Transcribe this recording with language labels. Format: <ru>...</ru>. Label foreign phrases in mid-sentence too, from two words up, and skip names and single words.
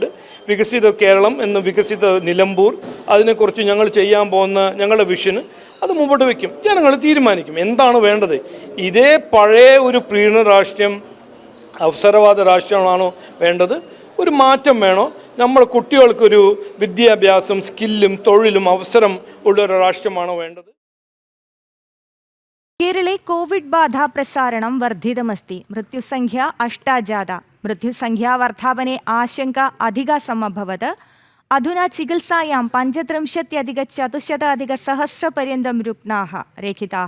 <ml>വികസിത കേരളം എന്ന വികസിത നിലമ്പൂർ, അതിനെക്കുറിച്ച് ഞങ്ങൾ ചെയ്യാൻ പോകുന്ന ഞങ്ങളുടെ വിഷന് അത് മുമ്പോട്ട് വയ്ക്കും. ജനങ്ങൾ തീരുമാനിക്കും എന്താണ് വേണ്ടത്. ഇതേ പഴയ ഒരു പ്രീണ രാഷ്ട്രീയം, അവസരവാദ രാഷ്ട്രീയമാണോ വേണ്ടത്? ഒരു മാറ്റം വേണോ? നമ്മൾ കുട്ടികൾക്കൊരു വിദ്യാഭ്യാസം, സ്കില്ലും തൊഴിലും അവസരം ഉള്ളൊരു രാഷ്ട്രീയമാണോ വേണ്ടത്?</ml> <sa>केरले कोविड बाधा प्रसारणं वर्धितमस्ति। मृत्युसंख्या 8 जाता। मृत्युसंख्या वर्धावने आशंका अधिका समभवत्। अधुना चिकित्सायां 35,400,000 रुग्णाः रेखिताः।</sa>